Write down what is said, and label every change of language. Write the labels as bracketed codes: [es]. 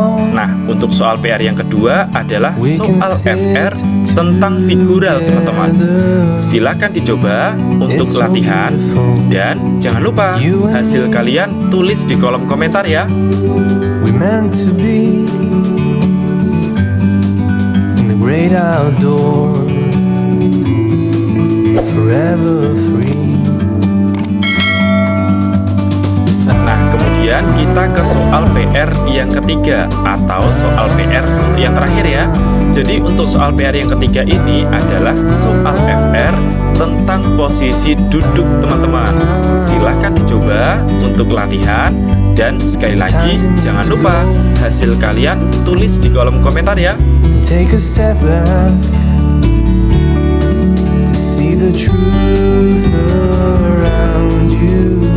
[id] Nah, untuk soal PR yang kedua adalah soal FR tentang figural teman-teman. Silakan dicoba untuk latihan dan jangan lupa hasil kalian tulis di kolom komentar ya. [en] We meant to be in the great outdoors, forever free. [id] Nah, kemudian kita ke soal PR yang ketiga atau soal PR yang terakhir ya. Jadi untuk soal PR yang ketiga ini adalah soal FR tentang posisi duduk teman-teman. Silahkan dicoba untuk latihan dan sekali lagi jangan lupa hasil kalian tulis di kolom komentar ya. [en] Take a step back to see the truth around you.